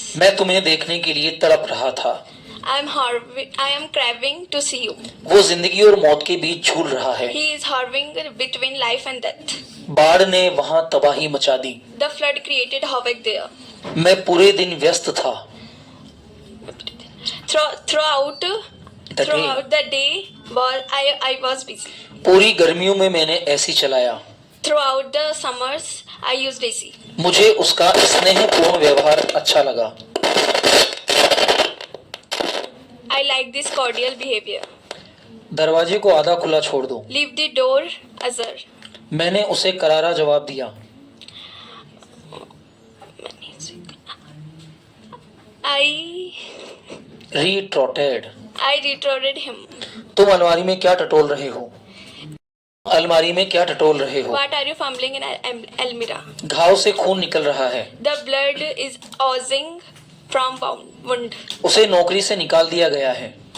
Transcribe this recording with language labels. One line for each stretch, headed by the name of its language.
Hindi: मैं तुम्हें देखने के लिए तड़प रहा था.
English: I am craving to see you.
Hindi: वो जिंदगी और मौत के बीच झूल रहा है.
English: He is hovering between life and death.
Hindi: बाढ़ ने वहाँ तबाही मचा दी.
English: The flood created havoc there.
Hindi: मैं पूरे दिन व्यस्त था.
English: Throughout the day I was busy.
Hindi: पूरी गर्मियों में मैंने एसी चलाया.
English: Throughout the summers I used AC.
Hindi: मुझे उसका स्नेहपूर्ण व्यवहार अच्छा लगा.
English: I like this cordial behavior.
Hindi: दरवाजे को आधा खुला छोड़ दो.
English: Leave the door ajar.
Hindi: मैंने उसे करारा जवाब दिया.
English: I retorted him.
Hindi: तुम अलमारी में क्या टटोल रहे हो?
English: What are you fumbling in Almira?
Hindi: घाव से खून निकल रहा है.
English: The blood is oozing from wound.
Hindi: उसे नौकरी से निकाल दिया गया है.